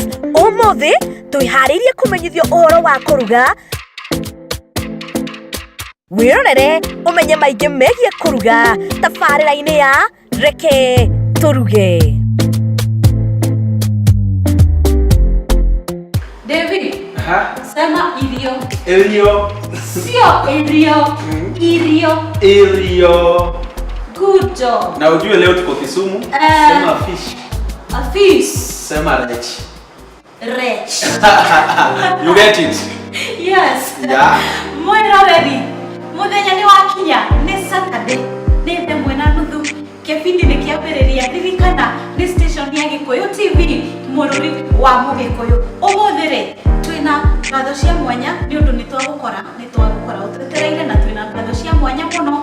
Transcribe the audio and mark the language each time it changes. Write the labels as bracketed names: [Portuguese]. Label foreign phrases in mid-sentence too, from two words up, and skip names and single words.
[Kikuyu] Ũmũthĩ twĩharĩirie kũmenyithio ũhoro wa kuruga, wĩrorere ũmenye maingĩ megiĩ kuruga tabarĩra-inĩ ya reke turuge. [Swahili] David, sema irio. [Kikuyu] Irio. [Swahili] Sio irio. [Kikuyu] Irio. [English] Good job. [Swahili] Na ujue leo tuko Kisumu. Sema fish. [English] A fish. [Swahili] Sema lech. [Luo (Kenya and Tanzania)] Rech. [English] You get it? Yes. Yeah. [Kikuyu] Mwena ready. Muthenya ni wakinya ni Saturday. Ni themwe na nuthu. Kebindi ni kiambĩrĩria ririkana ni station ya Gikuyu TV mũrũri wa Mũgĩkũyũ. Ũmũthĩ twina ngatho cia mwanya ni ũndũ ni twagũkora ũtetereire na twina ngatho cia mwanya mũno.